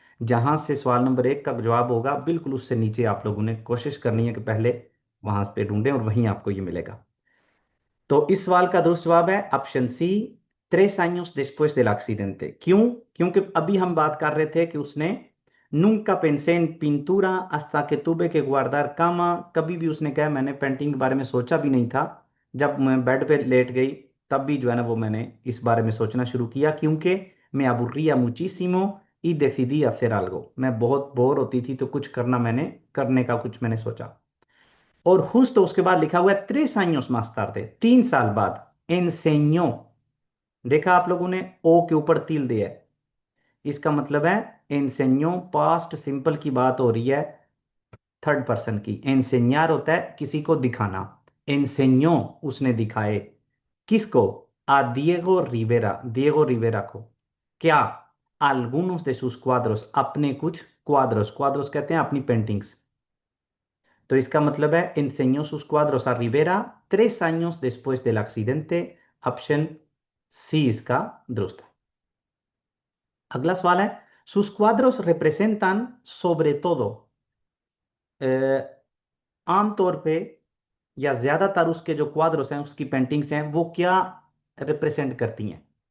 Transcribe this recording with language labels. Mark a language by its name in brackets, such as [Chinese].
[Hindi] जहां से सवाल नंबर 1 का जवाब होगा, बिल्कुल उससे नीचे आप लोगों ने कोशिश करनी है कि पहले वहां पे ढूंढें और वहीं आपको ये मिलेगा। तो इस सवाल का दुरुस्त जवाब है option C, [Spanish] 3 años después del accidente। [Hindi] क्यों? क्योंकि अभी हम बात कर रहे थे कि उसने [Spanish] Nunca pensé en pintura hasta que tuve que guardar cama. [Hindi] कभी भी उसने कहा मैंने पेंटिंग के बारे में सोचा भी नहीं था। जब मैं बेड पे लेट गई तब भी जो है ना वो मैंने इस बारे में सोचना शुरू किया क्योंकि [Spanish] me aburría muchísimo y decidí hacer algo. [Hindi] मैं बहुत बोर होती थी तो कुछ करने का कुछ मैंने सोचा। और justo उसके बाद लिखा हुआ है [Spanish] 3 años más tarde, [Hindi] 3 साल बाद enseñó। देखा आप लोगों ने ओ के ऊपर तिल दिया है, इसका मतलब है enseñó पास्ट सिंपल की बात हो रही है, थर्ड पर्सन की। enseñar होता है किसी को दिखाना, enseñó उसने दिखाए, किसको? a Diego Rivera को। क्या? [Spanish] algunos de sus cuadros, [Hindi] अपने कुछ cuadros कहते हैं अपनी पेंटिंग्स। तो इसका मतलब है [Spanish] enseñó sus cuadros a Rivera 3 años después del accidente। [Hindi] Option C इसका दुरुस्त है। अगला सवाल है [Spanish] sus cuadros representan sobre todo, [Hindi] आमतौर पे या ज्यादातर उसके जो क्वाद्रोस हैं उसकी पेंटिंग्स हैं वो क्या रिप्रेजेंट करती हैं?